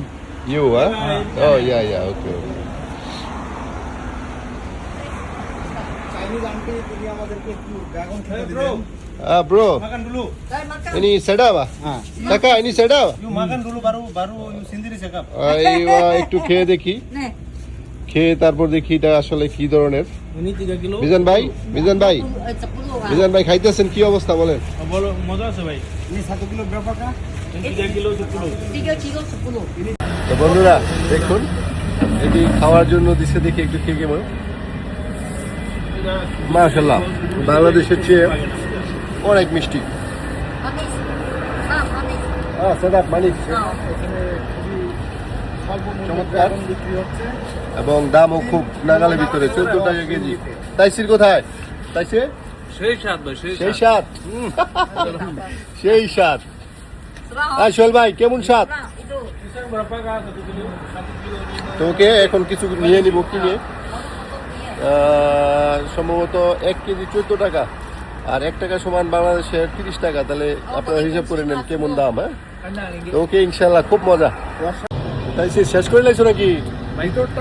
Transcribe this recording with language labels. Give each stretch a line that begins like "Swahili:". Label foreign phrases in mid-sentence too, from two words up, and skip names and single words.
Malay: You ah? Oh, ya, okey. Bro. Makan dulu. Ini sedap ah? Kakak, ini sedap? You makan dulu baru you sendiri cakap.
Bangla: আইওয়া একটু খেয়ে দেখি, খেয়ে তারপর দেখি এটা আসলে কি ধরনের।
Malay: Ini 3 kilo.
Bangla: মিজান ভাই খাইতেছেন, কি অবস্থা বলেন? বলো মজা আছে ভাই।
Malay: Ini 1 kilo berapa kah? Ini 3 kilo 10. 3 kilo 10.
Bangla: তো বন্ধুরা দেখুন, এটি খাওয়ার জন্য দিছে, দেখি একটু খেয়ে কেমন। মাশাআল্লাহ, বাংলাদেশের চেয়ে অনেক মিষ্টি।
Malay: Manis. Manis.
Bangla: সেটা মানিস চমৎকার, এবং দামও খুব নাগালের ভিতরে, 14 টাকা কেজি। তাইসির কোথায়? তাইসে সেই স্বাদ ভাই, সেই স্বাদ, সেই স্বাদ। হ্যাঁ সোহেল ভাই, কেমন স্বাদ?
Malay: Itu. Pisang berapa kah 1 kilo? 1 kilo ini.
Bangla: তো ওকে এখন কিছু নিয়ে নিব, কিনে সম্ভবত 1 কেজি 14 টাকা, আর 1 টাকা সমান বাংলাদেশের 30 টাকা। তাহলে আপনারা হিসাব করে নেন কেমন দাম। হ্যাঁ তো ওকে, ইনশাল্লাহ খুব মজা। তাই শেষ করে লাইছো নাকি? ভিতরটা